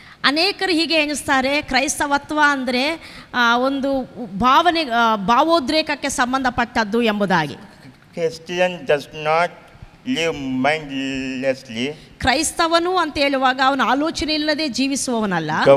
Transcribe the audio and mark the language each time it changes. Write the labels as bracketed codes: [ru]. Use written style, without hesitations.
[kn] ಅನೇಕರು ಹೀಗೆ ಎಣಿಸ್ತಾರೆ, ಕ್ರೈಸ್ತವತ್ವ ಅಂದರೆ ಒಂದು ಭಾವೋದ್ರೇಕಕ್ಕೆ ಸಂಬಂಧಪಟ್ಟದ್ದು ಎಂಬುದಾಗಿ. [en] Christian does not live mindlessly. [kn] ಕ್ರೈಸ್ತವನು ಅಂತ ಹೇಳುವಾಗ ಅವನು ಆಲೋಚನೆ ಇಲ್ಲದೆ ಜೀವಿಸುವವನಲ್ಲ.